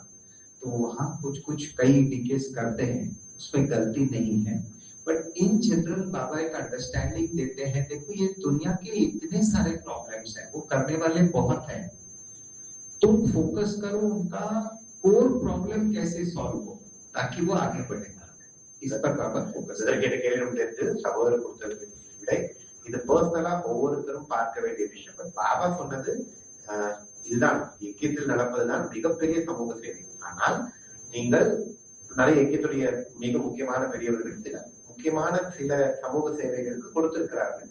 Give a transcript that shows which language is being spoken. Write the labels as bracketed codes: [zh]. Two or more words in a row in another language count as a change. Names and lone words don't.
[hi] तो वहाँ कुछ कई विकेज करते हैं, उसमें गलती नहीं है, [en] But in general [hi] बाबा एक अंडरस्टैंडिंग देते हैं, देखो ये दुनिया के इतने सारे प्रॉब्लम्स हैं, वो करने वाले बहुत हैं, तुम फोकस करो उनका [en] core problem [hi] कैसे सॉल्व हो ताकि वो आगे बढ़े, इस पर बाबा फोकस [ta] கேள்வி சகோதர கொடுத்தது விட இது பர்சனலா ஒவ்வொருத்தரும் பார்க்க வேண்டிய விஷயம். பாபா சொன்னது இதுதான், இயக்கத்தில் நடப்பதுதான் மிகப்பெரிய சமூக சேவை. ஆனால் நீங்கள் நிறைய இயக்கத்துடைய மிக முக்கியமான பெரியவர்கள் சில சமூக சேவைகளுக்கு கொடுத்திருக்கிறார்கள்.